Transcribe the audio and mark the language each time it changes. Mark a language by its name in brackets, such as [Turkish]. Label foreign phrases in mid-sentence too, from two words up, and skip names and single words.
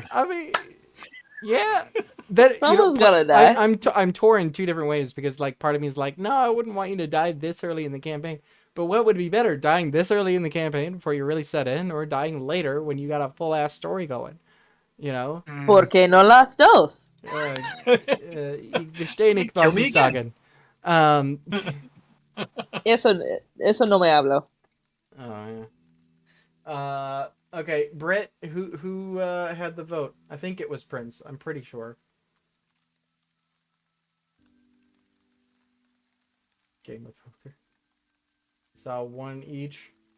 [English] I mean, yeah. That Someone's gotta die. I'm torn two different ways because like part of me is like, no, I wouldn't want you to die this early in the campaign. But what would be better, dying this early in the campaign before you really set in, or dying later when you got a full ass story going? You know. [Spanish] ¿Por qué no las dos? [German] Ich verstehe nicht, [English] Kill [German] was [English] me [German] Sie [English] again. [German] sagen. [Spanish] Eso no me hablo. [English] Oh yeah. Okay, Britt, who had the vote? I think it was Prince. I'm pretty sure. Game of Poker. So one each.